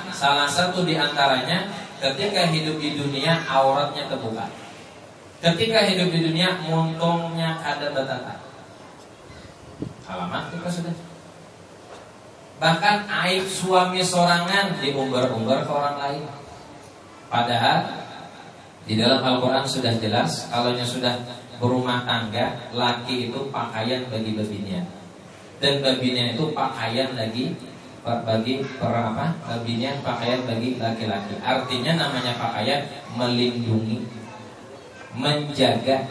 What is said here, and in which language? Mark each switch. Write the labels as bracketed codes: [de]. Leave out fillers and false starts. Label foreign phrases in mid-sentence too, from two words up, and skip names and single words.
[id] Salah satu di antaranya ketika hidup di dunia auratnya terbuka. [bjn] Ketika hidup di dunia muntungnya ada batata. [id] Alamat kita sudah. [bjn] Bahkan aib suami sorangan diumbar-umbar ke orang lain. Padahal di dalam Al-Quran sudah jelas, kalau sudah berumah tangga, laki itu pakaian bagi babinian, dan babinian itu pakaian bagi babinian pakaian bagi laki-laki. [id] Artinya namanya pakaian melindungi, menjaga.